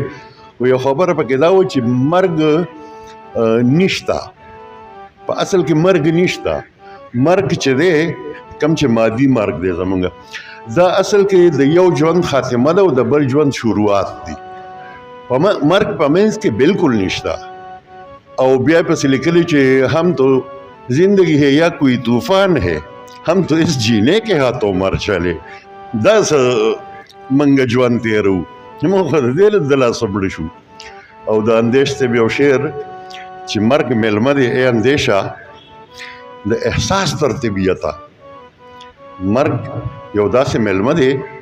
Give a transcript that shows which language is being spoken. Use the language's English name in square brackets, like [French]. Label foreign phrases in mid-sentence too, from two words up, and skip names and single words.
[Pashto] یو خبره پکې دا و چې مرګ نشته، په اصل کې مرګ نشته. مرګ چې دی کم چې مادي مرګ دی زمونږ، دا اصل کې د یو ژوند خاتمه ده او د بل ژوند شروعات دي. مرګ په منځ کې بالکل نشته. او بیا پسې لیکلي چې [Urdu] هم تو زندگی ہے یا کوئی طوفان ہے، ہم تو اس جینے کے ہاتھوں مر چلے. [Pashto] دا منګه ژوند تېرو، موږ خو د دې له دلاسه مړه شو. او د اندیش صاحب یو شعر چې مرګ میلمه دی ای اندیشه د احساس تر طبیعته. مرګ یو داسې میلمه دی